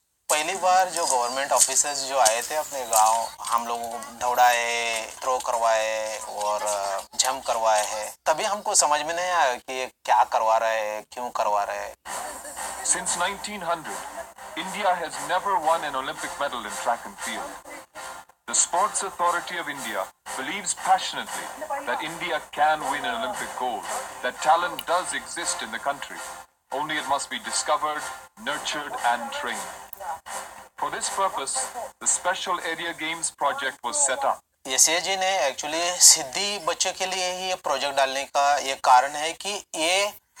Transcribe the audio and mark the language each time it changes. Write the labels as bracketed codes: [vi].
[hi] पहली बार जो government officers जो आए थे अपने गांव, हम लोगों को दौड़ाए, थ्रो करवाए और जंप करवाए हैं, तभी हमको समझ में नहीं आया कि ये क्या करवा रहे हैं, क्यों करवा रहे हैं। [en] Since 1900, India has never won an Olympic medal in track and field. The Sports Authority of India believes passionately that India can win an Olympic gold, that talent does exist in the country. Only it must be discovered, nurtured and trained. For this purpose, the Special Area Games project was set up. [hi] यशय जी ने actually सिद्धि बच्चों के लिए ही ये project डालने का ये कारण है कि ये